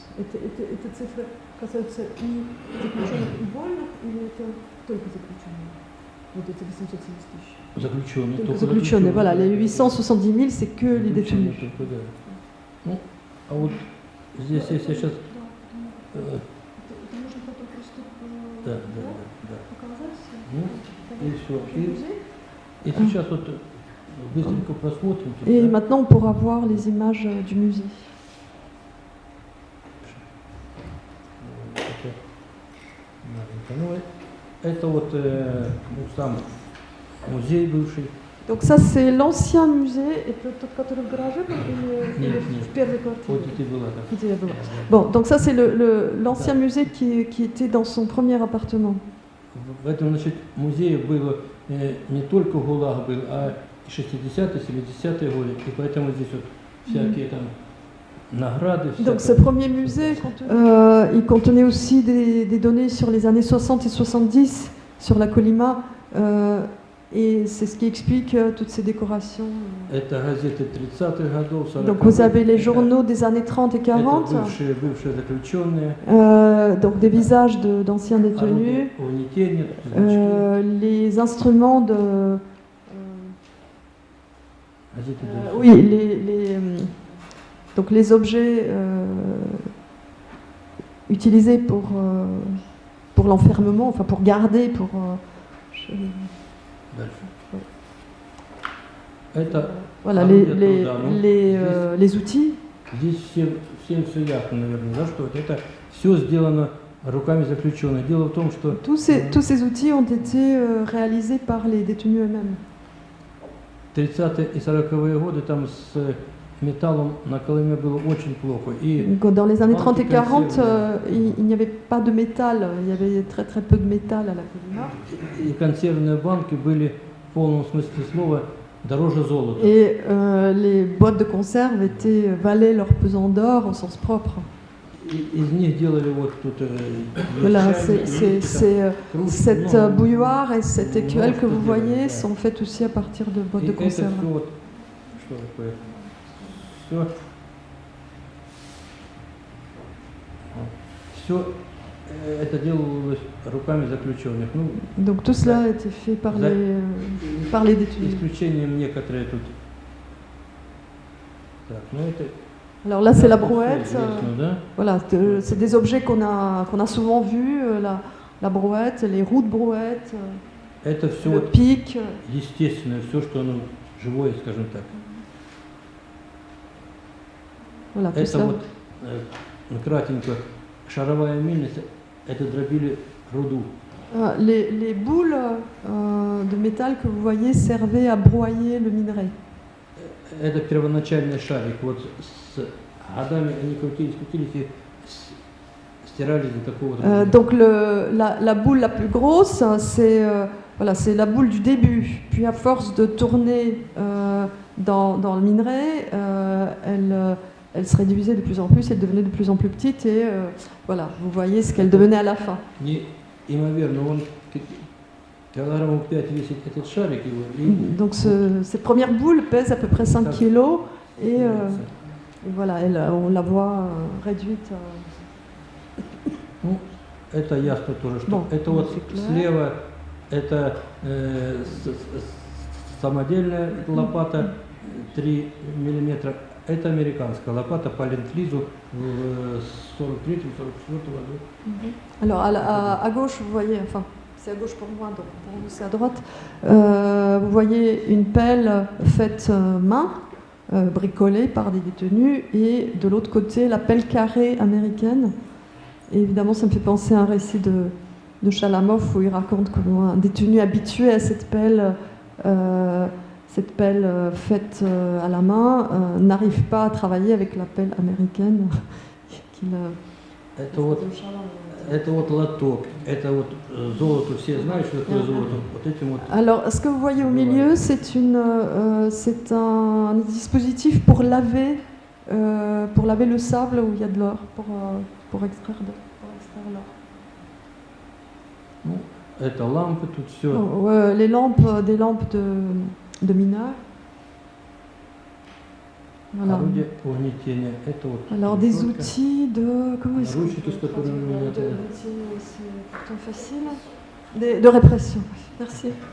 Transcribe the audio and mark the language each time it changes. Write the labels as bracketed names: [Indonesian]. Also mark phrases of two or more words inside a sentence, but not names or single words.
[Russian] Эта цифра касается и заключенных, и вольных, или это только заключенных? Вот эти 870 тысяч. Заключенные. Только заключенные, [French] voilà. Les 870 000, c'est que les détenus. [Russian] Только, да. Ну, а вот здесь, если сейчас... Да. Ну, и все. И сейчас вот быстренько просмотрим. [French] Et maintenant, on pourra voir les images du musée. [Russian] Это вот сам музей бывший. [French] Donc ça, c'est l'ancien musée, et peut-être [Russian] который в гараже был, или Нет. в первой квартире? Вот это было так. Где я была. [French] Bon, donc ça, c'est l'ancien musée qui était dans son premier appartement. [Russian] В этом, значит, музее было не только ГУЛАГ был, а 60-е, 70-е годы. И поэтому здесь вот всякие там награды. [French] Donc ce premier musée, il contenait aussi des données sur les années 60 et 70 sur la Kolyma. Et c'est ce qui explique toutes ces décorations. [Russian] Это газеты 30-х годов, 40-х. [French] Donc vous avez les journaux des années 30 et 40. [Russian] Это бывшие заключенные. [French] Donc des visages d'anciens détenus. [Russian] Угнетение, [French] Les instruments de... [Russian] газеты [French] oui, donc les objets utilisés pour l'enfermement, enfin pour garder, pour... [Russian] Дальше. Это [French] Voilà, les outils. [Russian] здесь всем все ясно, наверное, да, что это все сделано руками заключенных. Дело в том, что [French] Tous ces outils ont été réalisés par les détenus eux-mêmes. [Russian] 30-е и 40-е годы там с металлом на Колыме было очень плохо. И [French] Dans les années 30 et 40, il n'y avait pas de métal, il y avait très très peu de métal à la Kolyma. [Russian] и консервные банки были в полном смысле слова дороже золота. [French] Et les boîtes de conserve valaient leur pesant d'or au sens propre. [Russian] Из них делали вот тут [French] Voilà, [Russian] чайники, кружки, [French] cette [Russian] много. [French] bouilloire et cette écuelle que vous voyez [Russian] Да. [French] sont faites aussi à partir de boîtes [Russian] И [French] de [Russian] это [French] conserve. [Russian] все вот, что такое? Все это делалось руками заключенных. Ну, [French] Donc tout cela a été fait par les détenus. [Russian] исключением некоторые тут Так, ну это... [French] Alors là, c'est la [Russian] всё [French] brouette. [Russian] известно, да? [French] Voilà, c'est des objets qu'on a souvent vus, la brouette, les roues de brouette, [Russian] Это все [French] le [Russian] вот [French] pic. [Russian] естественное, все, что оно живое, скажем так. [French] Voilà, tout [Russian] Это [French] ça. [Russian] вот, кратенько, шаровая мельница, это дробили руду. [French] Les boules de métal que vous voyez servaient à broyer le minerai. [Russian] Это первоначальный шарик. Вот с годами они крутились и стирались до такого. [French] Donc la boule la plus grosse, c'est voilà, c'est la boule du début. Puis à force de tourner dans le minerai, elle se réduisait de plus en plus, elle devenait de plus en plus petite et voilà, vous voyez ce qu'elle devenait à la fin. [Russian] Неимоверно, он килограммов 5 весит этот шарик. [French] Donc cette première boule pèse à peu près 5 kilos et voilà, on la voit réduite. [Russian] Ну, это ясно тоже, что [French] Bon, [Russian] это вот [French] c'est clair. [Russian] слева это самодельная лопата 3 миллиметра. Это американская лопата по ленд-лизу в 43-44 году. [French] Alors à gauche, vous voyez, enfin c'est à gauche pour moi, donc pour vous c'est à droite, vous voyez une pelle faite main, bricolée par des détenus, et de l'autre côté la pelle carrée américaine. Et évidemment ça me fait penser à un récit de Chalamov où il raconte comment un détenu habitué à cette pelle faite à la main n'arrive pas à travailler avec la pelle américaine qu'il [Russian] Это вот лоток, это вот золото, все знают, что такое золото. Вот этим вот. [French] Alors, ce que vous voyez au milieu, c'est un dispositif pour laver le sable où il y a de l'or, pour extraire l'or. [Russian] Ну, это лампы, тут все. [French] Bon, des lampes de mineurs. Voilà. [Russian] Орудие угнетения. Это вот. [French] Alors des outils de comment est-ce [Russian] Ручки, с которыми меня это- [French] c'est plutôt facile. De répression. Merci.